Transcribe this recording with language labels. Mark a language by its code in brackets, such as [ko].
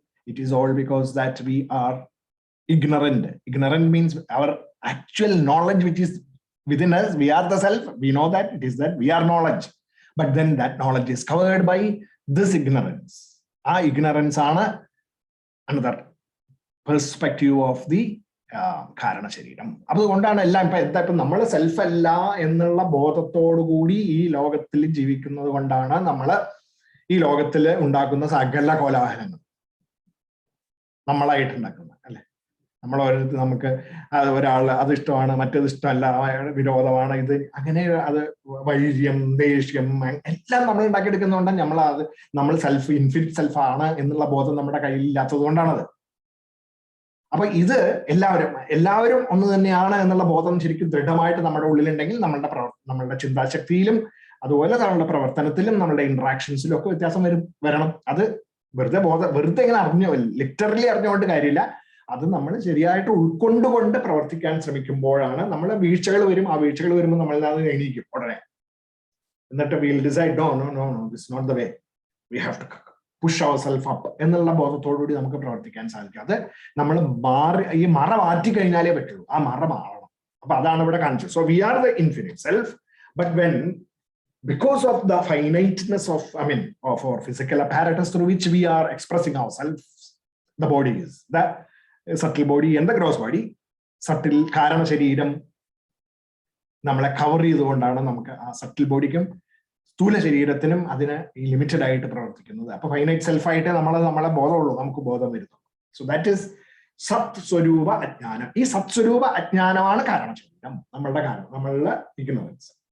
[en] It is all because that we are ignorant. Ignorant means our actual knowledge which is within us. We are the self. We know that it is that we are knowledge. But then that knowledge is covered by this ignorance. Our ignorance is another perspective of the Karana Shariram. [ml] അതുകൊണ്ടാണ് എല്ലാം ഇപ്പം നമ്മൾ self അല്ല എന്നുള്ള ബോധത്തോടു കൂടി ഈ ലോകത്തിൽ ജീവിക്കുന്നത് കൊണ്ടാണ് നമ്മൾ ഈ ലോകത്തിൽ ഉണ്ടാക്കുന്ന സകല കോലാഹലങ്ങൾ നമ്മളായിട്ടുണ്ടാക്കുന്നത്, അല്ലെ? നമ്മൾ ഓരോരുത്തർ നമുക്ക് ഒരാൾ അത് ഇഷ്ടമാണ്, മറ്റേത് ഇഷ്ടമല്ല, വിരോധമാണ്, ഇത് അങ്ങനെ അത് വൈര്യം, ദേഷ്യം എല്ലാം നമ്മൾ ഉണ്ടാക്കിയെടുക്കുന്നതുകൊണ്ട് നമ്മൾ സെൽഫ് ഇൻഫിനിറ്റ് സെൽഫ് ആണ് എന്നുള്ള ബോധം നമ്മുടെ കയ്യിൽ ഇല്ലാത്തത് കൊണ്ടാണത്. അപ്പൊ ഇത് എല്ലാവരും ഒന്ന് തന്നെയാണ് എന്നുള്ള ബോധം ശരിക്കും ദൃഢമായിട്ട് നമ്മുടെ ഉള്ളിലുണ്ടെങ്കിൽ നമ്മളുടെ ചിന്താശക്തിയിലും അതുപോലെ നമ്മളുടെ പ്രവർത്തനത്തിലും നമ്മളുടെ ഇന്ററാക്ഷൻസിലും ഒക്കെ വ്യത്യാസം വരണം. അത് വെറുതെ ഇങ്ങനെ ലിറ്ററലി അറിഞ്ഞുകൊണ്ട് കാര്യമില്ല. അത് നമ്മൾ ശരിയായിട്ട് ഉൾക്കൊണ്ടുകൊണ്ട് പ്രവർത്തിക്കാൻ ശ്രമിക്കുമ്പോഴാണ് നമ്മളെ വീഴ്ചകൾ വരും. ആ വീഴ്ചകൾ വരുമ്പോൾ നമ്മൾ അത് എണീക്കും ഉടനെ. എന്നിട്ട് [en] we'll decide, no, this is not the way. We have to push our self up [ml] എന്നുള്ള ബോധത്തോടുകൂടി നമുക്ക് പ്രവർത്തിക്കാൻ സാധിക്കും. അത് നമ്മൾ ഈ മറ മാറ്റി കഴിഞ്ഞാലേ പറ്റുള്ളൂ. ആ മറ മാറണം. അപ്പൊ അതാണ് ഇവിടെ കാണിച്ചത്. [en] So we are the infinite self, but when because of the finiteness of our physical apparatus through which we are expressing ourselves, the body is the subtle body and the gross body. [ml] Subtle karana shariram നമ്മളെ cover ചെയ്തുകൊണ്ടാണ് നമുക്ക് ആ subtle ബോഡിക്കും സ്ഥൂല ശരീരത്തിനും അതിന് limited ആയിട്ട് പ്രവർത്തിക്കുന്നത്. അപ്പൊ ഫൈനൈറ്റ് സെൽഫായിട്ട് നമ്മളെ ബോധമുള്ളൂ, നമുക്ക് ബോധം വരുന്നു. സോ ദാറ്റ് ഈസ് സത് സ്വരൂപ അജ്ഞാനം. ഈ സത് സ്വരൂപ അജ്ഞാനമാണ് കാരണ ശരീരം, നമ്മളുടെ ഇഗ്നോറൻസ്.